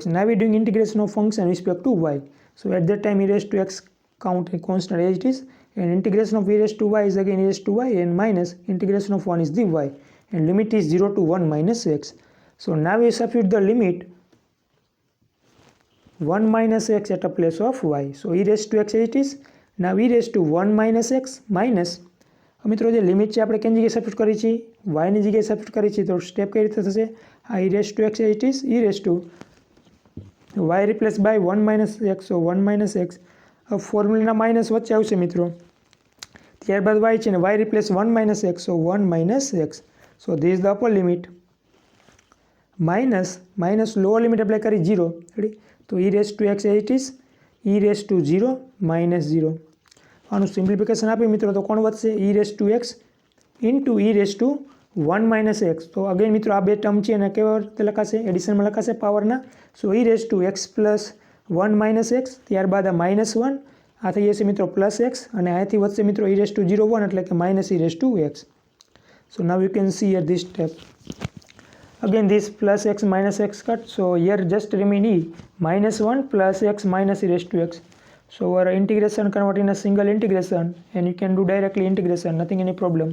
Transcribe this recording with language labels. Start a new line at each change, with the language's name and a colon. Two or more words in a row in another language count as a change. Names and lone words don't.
English: Now we are doing integration of function respect to y. So at that time e raised to x count a constant as it is, and integration of e raised to y is again e raised to y, and minus integration of 1 is the y, and limit is 0 to 1 minus x. So now we substitute the limit 1 minus x at a place of y. So e raised to x as it is. Now e raised to 1 minus x minus,
Gujarati: મિત્રો જે લિમિટ છે આપણે કેની જગ્યાએ સબસ્ટિટ્યુટ કરી છે, y ની જગ્યાએ સબસ્ટિટ્યુટ કરી છે, તો સ્ટેપ કઈ રીતે થશે, આ
English: e raised to x as it is, e raised to y replace by 1 minus x, so 1 minus x.
Gujarati: હવે ફોર્મ્યુલાના માઇનસ વચ્ચે આવશે મિત્રો, ત્યારબાદ y છે ને
English: y replace 1 minus x, so 1 minus x. So this is the upper limit minus lower limit apply કરી 0, ready. તો e raised to x as it is, e raised to 0 minus 0.
Gujarati: આનું સિમ્પ્લિફિકેશન આપી મિત્રો તો કોણ વધશે,
English: e raised to x into e raised to 1 minus x.
Gujarati: તો અગેન મિત્રો આ બે ટર્મ છે અને કેવા રીતે લખાશે, એડિશનમાં લખાશે પાવરના.
English: સો e raised to x plus 1 minus x,
Gujarati: ત્યારબાદ આ
English: minus 1,
Gujarati: આ થઈ જશે મિત્રો પ્લસ x, અને અહીંથી વધશે મિત્રો
English: e raised to 0 1
Gujarati: એટલે કે
English: minus e raised to x. So now you can see here this step. Again this plus x minus x cut. So here just remain e minus 1 plus x minus e raised to x. So our integration convert in a single integration, and you can do directly integration, nothing any problem.